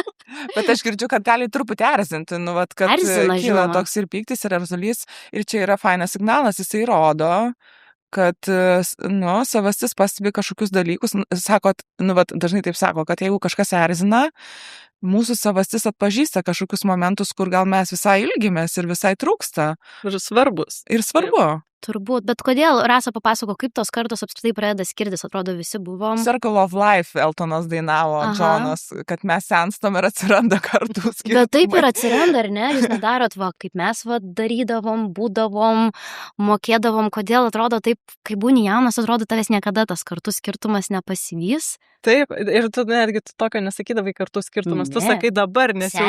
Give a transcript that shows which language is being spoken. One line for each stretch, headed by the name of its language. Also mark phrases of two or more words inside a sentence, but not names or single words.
Lithuanian: Bet aš girdžiu, kad gali truputį erzinti, kad kyla toks ir pyktis, ir erzulys, ir čia yra fainas signalas, jisai rodo, kad, savastis pastebi kažkokius dalykus, sakot, dažnai taip sako, kad jeigu kažkas erzina, mūsų savastis atpažįsta kažkokius momentus, kur gal mes visai ilgimės ir visai trūksta. Ir svarbus. Ir svarbu. Turbūt, bet kodėl, Rasa papasako, kaip tos kartos apskritai pradeda skirtis, atrodo visi buvom. Circle of Life, Eltonas dainavo, Džonas, kad mes senstam ir atsiranda kartų skirtumai. Bet taip ir atsiranda, ar ne? Jūs nedarot, kaip mes darydavom, būdavom, mokėdavom, kodėl atrodo taip, kai būni jaunas, atrodo tavęs niekada tas kartų skirtumas nepasivys. Taip, ir tu netgi tokio nesakydavai kartų skirtumas, tu sakai dabar, nes jau